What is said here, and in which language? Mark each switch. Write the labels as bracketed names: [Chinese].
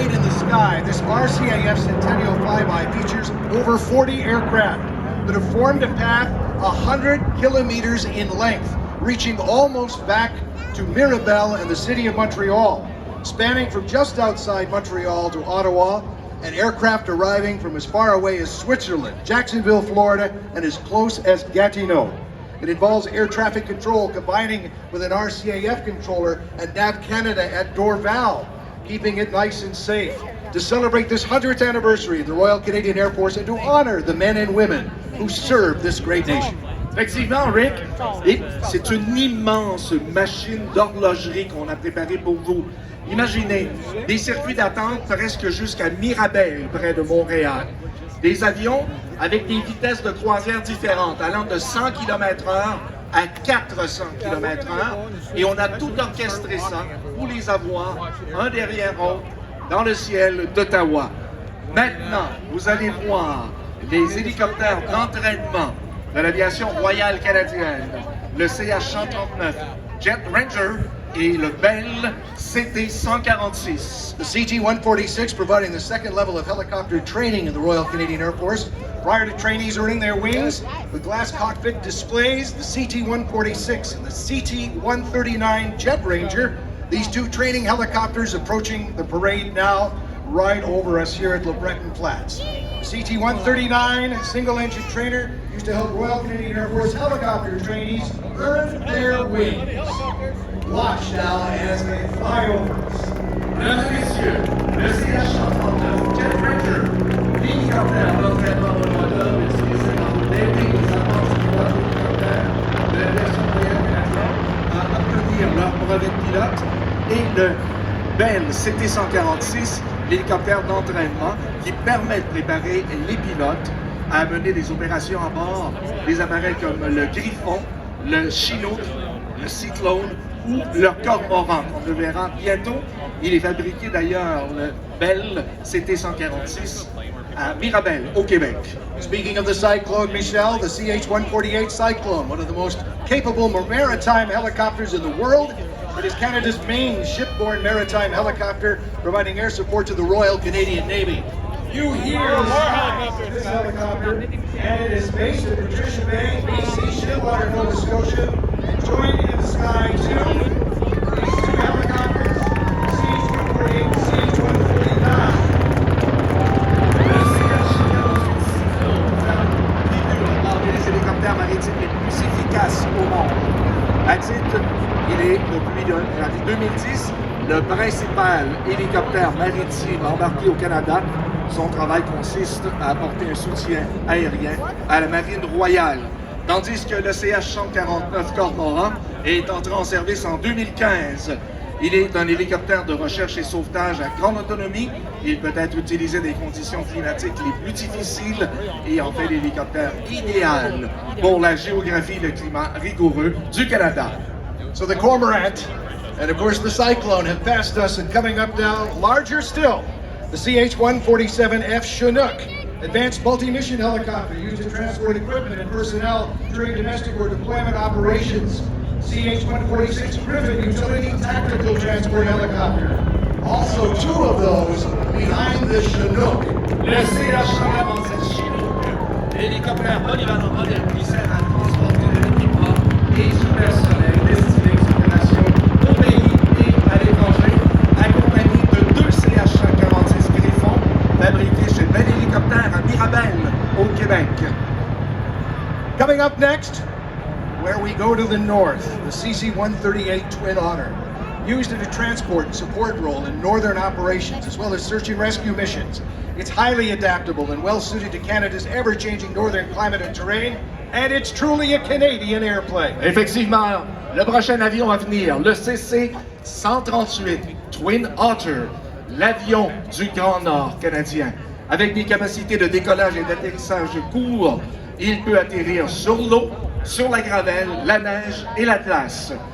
[English] Parade in the Sky, this RCAF Centennial Flyby features over 40 aircraft that have formed a path 100 kilometers in length, reaching almost back to Mirabel and the city of Montreal, spanning from just outside Montreal to Ottawa, and aircraft arriving from as far away as Switzerland, Jacksonville, Florida, and as close as Gatineau. It involves air traffic control combining with an RCAF controller and NAV Canada at Dorval, keeping it nice and safe. To celebrate this 100th anniversary of the Royal Canadian Air Force and to honor the men and women who serve this great nation. [French] Effectivement, Rick, et c'est une immense machine d'horlogerie qu'on a préparée pour vous. Imaginez, des circuits d'attente presque jusqu'à Mirabel, près de Montréal. Des avions avec des vitesses de croisière différentes, allant de 100 km/h à 400 km/h. Et on a tout orchestré ça pour les avoir, un derrière l'autre, dans le ciel d'Ottawa. Maintenant, vous allez voir les hélicoptères d'entraînement de l'aviation royale canadienne, le CH-139 Jet Ranger et le Bell CT-146. [English] The CT-146 providing the second level of helicopter training in the Royal Canadian Air Force. Prior to trainees earning their wings, with glass cockpit displays, the CT-146 and the CT-139 Jet Ranger, these two training helicopters approaching the parade now right over us here at LeBreton Flats. The CT-139 single-engine trainer used to help Royal Canadian Air Force helicopter trainees earn their wings. Watch now as they fly over us. [French] Mesdames et messieurs, le CH-139 Jet Ranger, l'hélicoptère d'entraînement de l'Ottawa, utilisé dans l'aider les avances pilotes hélicoptères de l'aviation royale canadienne à obtenir leur brevet de pilote, et le Bell CT-146, l'hélicoptère d'entraînement qui permet de préparer les pilotes à mener des opérations à bord des appareils comme le Griffon, le Chinook, le Cyclone ou le Cormoran. On le verra bientôt. Il est fabriqué d'ailleurs, le Bell CT-146, à Mirabel, au Québec. [English] Speaking of the Cyclone, Michel, the CH-148 Cyclone, one of the most capable maritime helicopters in the world. It is Canada's main shipborne maritime helicopter, providing air support to the Royal Canadian Navy. You hear the sound of this helicopter, and it is based in Patricia Bay, BC, Stillwater, Nova Scotia, and joined in the sky too. These two helicopters, CH-148 and CH-149. [French] Les hélicoptères maritimes les plus efficaces au monde. À titre, il est depuis 2010 le principal hélicoptère maritime embarqué au Canada. Son travail consiste à apporter un soutien aérien à la Marine royale. Tandis que le CH-149 Cormoran est entré en service en 2015. Il est un hélicoptère de recherche et sauvetage à grande autonomie. Il peut être utilisé dans des conditions climatiques les plus difficiles et en fait l'hélicoptère idéal pour la géographie et le climat rigoureux du Canada. [English] So the Cormorant and of course the Cyclone have passed us, and coming up now, larger still, the CH-147F Chinook, advanced multi-mission helicopter used to transport equipment and personnel during domestic or deployment operations. CH-146 Griffin utility tactical transport helicopter. Also two of those behind the Chinook. [French] Le CH-147 Chinook, hélicoptère polyvalent moderne qui sert à transporter de l'équipement et du personnel destiné aux opérations au pays et à l'étranger, accompagné de deux CH-146 Griffon fabriqués chez Bell Hélicoptère à Mirabel, au Québec. [English] Coming up next, where we go to the north, the CC-138 Twin Otter, used in a transport and support role in northern operations as well as search and rescue missions. It's highly adaptable and well suited to Canada's ever-changing northern climate and terrain, and it's truly a Canadian airplane. [French] Effectivement, le prochain avion à venir, le CC-138 Twin Otter, l'avion du Grand Nord canadien. Avec des capacités de décollage et d'atterrissage courts, il peut atterrir sur l'eau, sur la gravelle, la neige et la glace.